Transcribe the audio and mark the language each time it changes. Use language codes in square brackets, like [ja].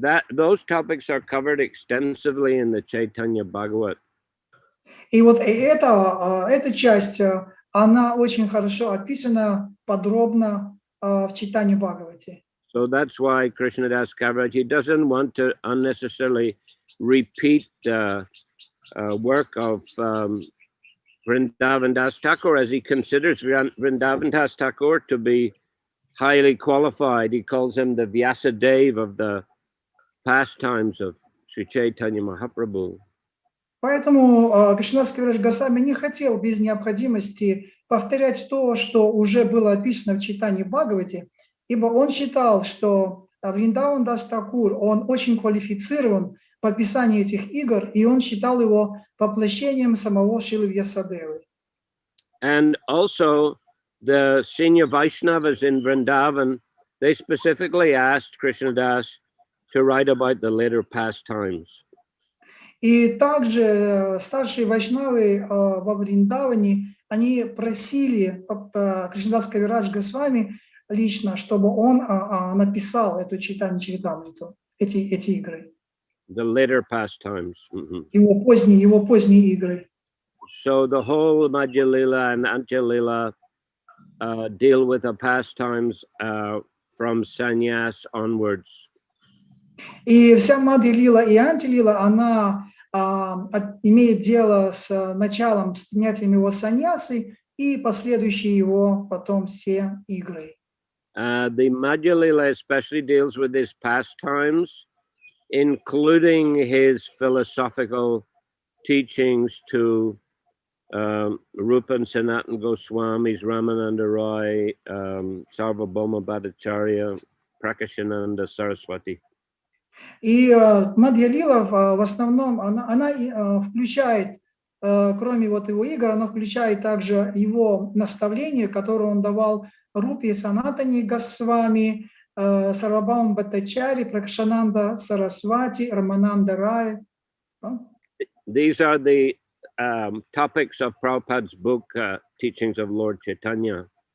[en] those topics are covered extensively in the Chaitanya Bhagavat. [ru] И вот эта часть, она очень хорошо описана подробно в Чайтаньи Бхагавате. [en] So that's why Krishnadas Kaviraj, he doesn't want to unnecessarily repeat work of Vrindavan Das Thakur, as he considers Vrindavan Das Thakur to be highly qualified. He calls him the Vyasadeva of the pastimes of Sri Chaitanya Mahaprabhu. [ru] Поэтому Кришнадас Кавирадж Госвами не хотел без необходимости повторять то, что уже было описано в Чайтаньи Бхагавате, ибо он считал, что Вриндаван Дас Такур, он очень квалифицирован по описанию этих игр, и он считал его воплощением самого Шрилы Вьясадевы. [en] And also the senior Vaishnavas in Vrindavan, they specifically asked Krishnadas to write about the later pastimes. [ru] И также старшие вайшнавы во Вриндаване, они просили Кришнадас Кавирадж Госвами лично, чтобы он написал эту Чайтаньи Чаритамриту, эти игры. [en] The later pastimes. [ru] Его поздние игры. [en] So the whole Антья-лила and Антья-лила deal with the pastimes from sannyas onwards. [ru] И вся Антья-лила и Антья-лила, она имеет дело с началом, с принятием его саньясы и последующие его потом все игры. [en] The Антья-лила especially deals with his pastimes, including his philosophical teachings to Rupa and Sanatana Goswamis, Ramananda Roy, Sarvabhauma Bhattacharya, Prakashananda Saraswati. [ru] И Антья-лила в основном, она включает, кроме вот его игр, она включает также его наставления, которые он давал Рупе Санатане Госвами, Сарвабхаума Бхаттачарьи, Пракашананда Сарасвати, Рамананда Рай. [en] These are the topics of Prabhupada's book, Teachings of Lord Chaitanya.